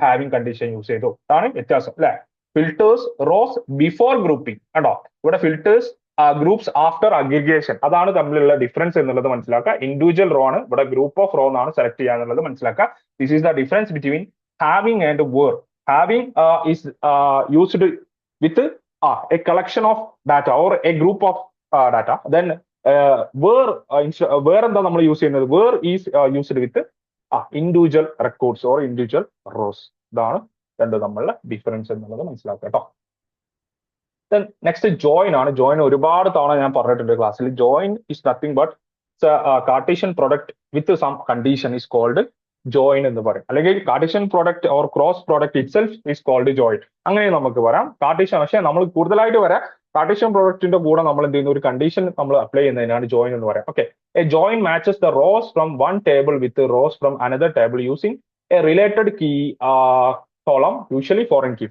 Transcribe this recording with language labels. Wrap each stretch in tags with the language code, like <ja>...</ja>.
<ml>Having condition use ചെയ്തു. അതാണ് വ്യത്യാസം അല്ലെ? ഫിൽറ്റേഴ്സ് റോസ് ബിഫോർ ഗ്രൂപ്പിംഗ് കണ്ടോ? ഇവിടെ</ml> <en>Filters groups after aggregation.</en> <ml>അതാണ് തമ്മിലുള്ള ഡിഫറൻസ് എന്നുള്ളത് മനസ്സിലാക്കുക. ഇൻഡിവിജ്വൽ റോ ആണ്, ഇവിടെ ഗ്രൂപ്പ് ഓഫ് റോ എന്നാണ് സെലക്ട് ചെയ്യുക എന്നുള്ളത് മനസ്സിലാക്കുക.</ml> <en>This is the difference between having and where. Having is used with a collection of data or a group of data.</en> <ml>Then where എന്താ നമ്മൾ യൂസ് ചെയ്യുന്നത്?</ml> <en>Where is used with individual records or individual rows.</en> <ml>ഇതാണ് രണ്ടും തമ്മിലുള്ള difference എന്നുള്ളത് മനസ്സിലാക്കുക കേട്ടോ.</ml> <en>Then next join ആണ്.</en> <ml>join ഒരുപാട് തവണ ഞാൻ പറഞ്ഞിട്ടുണ്ട് ക്ലാസ്സിൽ.</ml> <en>join is nothing but Cartesian product with some condition is called join</en> <ml>എന്ന് പറയും.</ml> <en>അല്ലെങ്കിൽ Cartesian product or cross product itself is called join.</en> <ml>അങ്ങനെ നമുക്ക് പറയാം. കാർട്ടീഷ്യൻ, പക്ഷേ നമ്മൾ കൂടുതലായിട്ട് വരാം കാർട്ടീഷ്യൻ പ്രോഡക്റ്റിന്റെ കൂടെ നമ്മൾ എന്ത് ചെയ്യുന്നു? ഒരു കണ്ടീഷൻ നമ്മൾ അപ്ലൈ ചെയ്യുന്നതിനാണ് ജോയിൻ എന്ന് പറയാം.</ml> <en>Okay, a join matches the rows from one table with rows from another table using a related key column, usually foreign key.</en>